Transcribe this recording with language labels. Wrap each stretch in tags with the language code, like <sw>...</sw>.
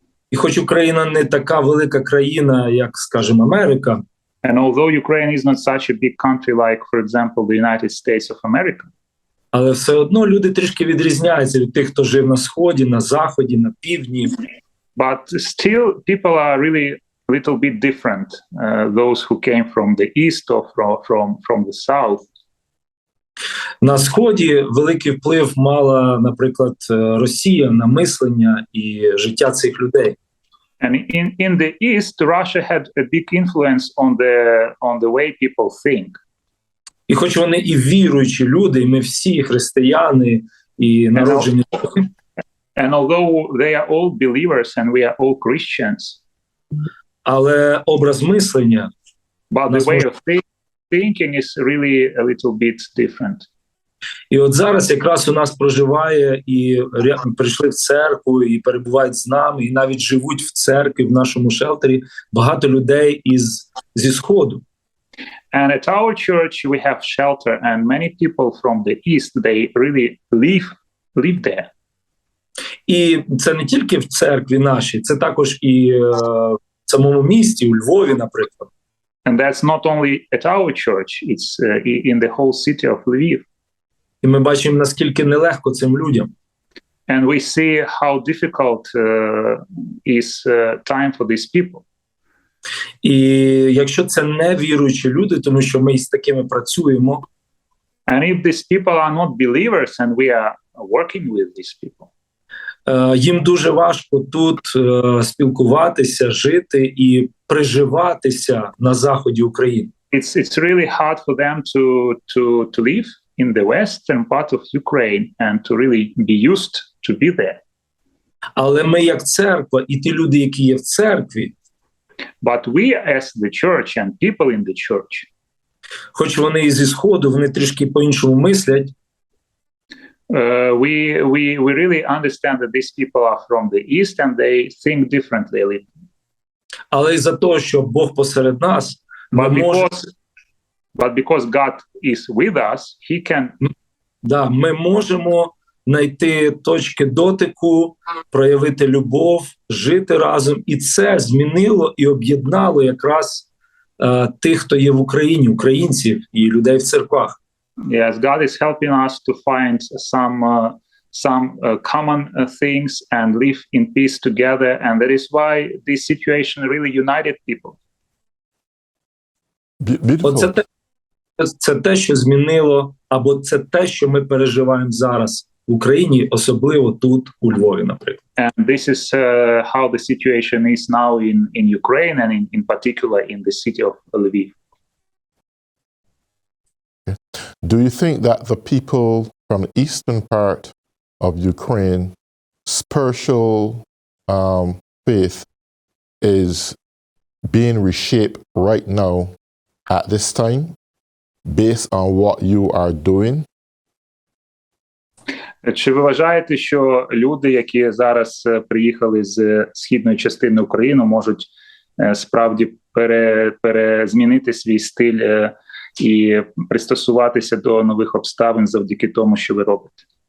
<uk>І хоч Україна не така велика країна, як, скажімо, Америка,</uk> <en>And although Ukraine is not such a big country like, for example, the United States of America,</en> <uk>Але все одно люди трішки відрізняються від тих, хто жив на Сході, на Заході, на Півдні.</uk> <en>but still people are really a little bit different. Those who came from the east or from the south.</en> <uk>На Сході великий вплив мала, наприклад, Росія на мислення і життя цих людей.</uk> <en>And in the east, Russia had a big influence on the way people think.</en> <uk>І хоч вони і віруючі люди, і ми всі християни, і народжені,</uk> <en>And although they are all believers and we are all Christians,</en> <uk>але образ мислення,</uk> <en>but the way of thinking is really a little bit different.</en> <uk>і от зараз якраз у нас проживає і прийшли в церкву, і перебувають з нами, і навіть живуть в церкві, в нашому шелтері, багато людей зі Сходу.</uk> <en>And at our church we have shelter, and many people from the east, they really live there.</en> <uk>І це не тільки в церкві нашій, це також і в самому місті, у Львові, наприклад.</uk> <en>And that's not only at our church, it's in the whole city of Lviv.</en> <uk>І ми бачимо, наскільки нелегко цим людям.</uk> <en>And we see how difficult is time for these people.</en> <uk>І якщо це не віруючі люди, тому що ми з такими працюємо.</uk> <en>And if these people are not believers and we are working with these people,</en> <uk>їм дуже важко тут спілкуватися, жити і приживатися на заході України.</uk> <en>It's really hard for them to live in the western part of Ukraine and to really be used to be there.</en> <uk>Але ми як церква і ті люди, які є в церкві,</uk> <en>but we as the church and people in the church,</en> <uk>хоч вони і зі Сходу, вони трішки по-іншому мислять,</uk> <en>we really understand that these people are from the east and they think differently.</en> <uk>Але із-за того, що Бог посеред нас,</uk> <en>but because God is with us, he can.</en> <uk>Ми можемо знайти точки дотику, проявити любов, жити разом, і це змінило і об'єднало якраз тих, хто є в Україні, українців і людей в церквах.</uk> <en>Yes, God is helping us to find some common things and live in peace together, and that is why this situation really united people. Beautiful.</en> <uk>Це те, що змінило, або це те, що ми переживаємо зараз в Україні, особливо тут, у Львові, наприклад.</uk> <en>And this is how the situation is now in Ukraine and in particular in the city of Lviv. Do you think that the people from the eastern part of Ukraine, spiritual faith is being reshaped right now at this time based on what you are doing?</en> <uk>Чи ви вважаєте, що люди, які зараз приїхали з східної частини України, можуть справді змінити свій стиль і пристосуватися до нових обставин завдяки тому, що ви робите?</uk>